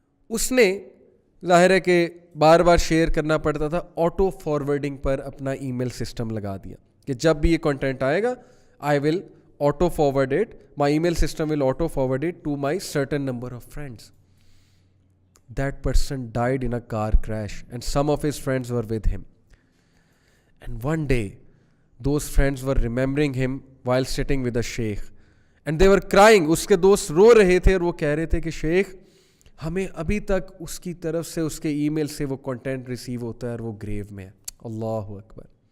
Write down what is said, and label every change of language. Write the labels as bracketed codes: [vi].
[ur] اس نے ظاہر ہے کہ بار بار شیئر کرنا پڑتا تھا, آٹو فارورڈنگ پر اپنا ای میل سسٹم لگا دیا کہ جب بھی یہ کنٹینٹ آئے گا [en] I will auto forward it, my email system will auto forward it to my certain number of friends. That person died in a car crash and some of his friends were with him. And one day those friends were remembering him while sitting with a sheikh and they were crying. [ur] اس کے دوست رو رہے تھے اور وہ کہہ رہے تھے کہ شیخ ہمیں ابھی تک اس کی طرف سے اس کے ای میل سے وہ کنٹینٹ ریسیو ہوتا ہے اور وہ گریو میں ہے. اللہ اکبر.